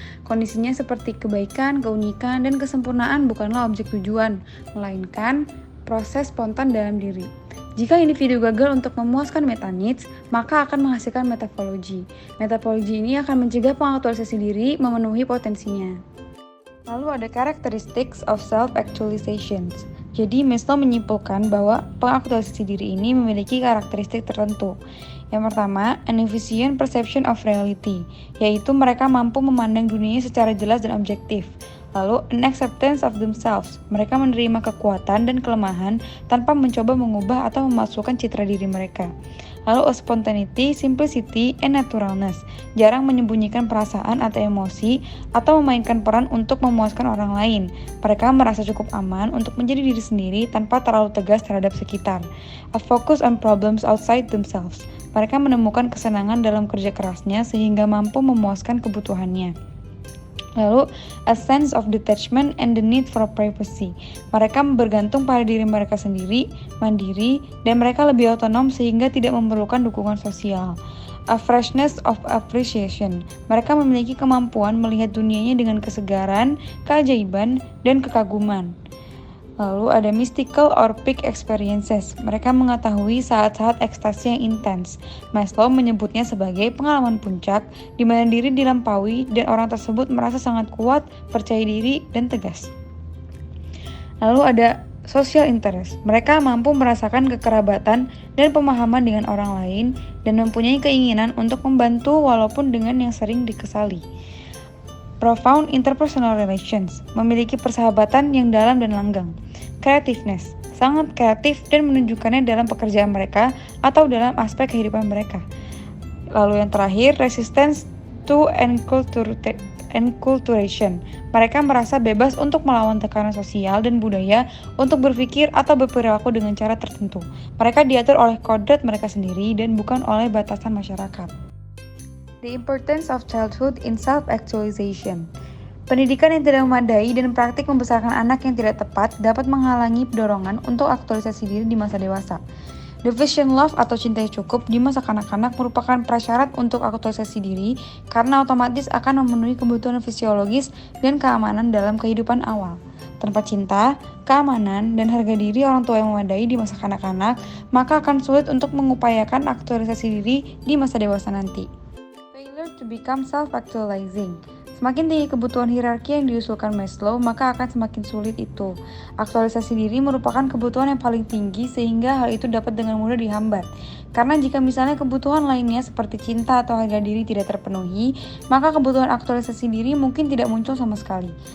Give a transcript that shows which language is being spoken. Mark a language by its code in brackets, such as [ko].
[id] Kondisinya seperti kebaikan, keunikan, dan kesempurnaan bukanlah objek tujuan, melainkan proses spontan dalam diri. Jika individu gagal untuk memuaskan meta needs, maka akan menghasilkan metodologi. Metodologi ini akan mencegah pengaktualisasi diri memenuhi potensinya. Lalu ada [en] characteristics of self-actualizations. [id] Jadi Maslow menyimpulkan bahwa pengaktualisasi diri ini memiliki karakteristik tertentu. Yang pertama, [en] an efficient perception of reality, [id] yaitu mereka mampu memandang dunia secara jelas dan objektif. Lalu, [en] an acceptance of themselves, [id] mereka menerima kekuatan dan kelemahan tanpa mencoba mengubah atau memasukkan citra diri mereka. Lalu, [en] a spontaneity, simplicity, and naturalness, [id] jarang menyembunyikan perasaan atau emosi atau memainkan peran untuk memuaskan orang lain. Mereka merasa cukup aman untuk menjadi diri sendiri tanpa terlalu tegas terhadap sekitar. [en] A focus on problems outside themselves, [id] mereka menemukan kesenangan dalam kerja kerasnya sehingga mampu memuaskan kebutuhannya. Lalu, [en] a sense of detachment and the need for privacy. [id] Mereka bergantung pada diri mereka sendiri, mandiri, dan mereka lebih otonom sehingga tidak memerlukan dukungan sosial. [en] A freshness of appreciation. [id] Mereka memiliki kemampuan melihat dunianya dengan kesegaran, keajaiban, dan kekaguman. Lalu ada [en] mystical or peak experiences. [id] Mereka mengetahui saat-saat ekstasi yang intens. Maslow menyebutnya sebagai pengalaman puncak, di mana diri dilampaui dan orang tersebut merasa sangat kuat, percaya diri, dan tegas. Lalu ada [en] social interest. [id] Mereka mampu merasakan kekerabatan dan pemahaman dengan orang lain dan mempunyai keinginan untuk membantu walaupun dengan yang sering dikesali. [en] Profound interpersonal relations, [id] memiliki persahabatan yang dalam dan langgeng. Creativeness, sangat kreatif dan menunjukkannya dalam pekerjaan mereka atau dalam aspek kehidupan mereka. Lalu yang terakhir, [en] resistance to enculturation. [id] Mereka merasa bebas untuk melawan tekanan sosial dan budaya untuk berpikir atau berperilaku dengan cara tertentu. Mereka diatur oleh kodrat mereka sendiri dan bukan oleh batasan masyarakat. [en] The importance of childhood in self-actualization. [id] Pendidikan yang tidak memadai dan praktik membesarkan anak yang tidak tepat dapat menghalangi dorongan untuk aktualisasi diri di masa dewasa. [en] Deficient love [id] atau cinta yang cukup di masa kanak-kanak merupakan prasyarat untuk aktualisasi diri karena otomatis akan memenuhi kebutuhan fisiologis dan keamanan dalam kehidupan awal. Tanpa cinta, keamanan, dan harga diri orang tua yang memadai di masa kanak-kanak, maka akan sulit untuk mengupayakan aktualisasi diri di masa dewasa nanti. [en] Failure to become self-actualizing. [id] Semakin tinggi kebutuhan hierarki yang diusulkan Maslow, maka akan semakin sulit itu. Aktualisasi diri merupakan kebutuhan yang paling tinggi sehingga hal itu dapat dengan mudah dihambat. Karena jika misalnya kebutuhan lainnya seperti cinta atau harga diri tidak terpenuhi, maka kebutuhan aktualisasi diri mungkin tidak muncul sama sekali.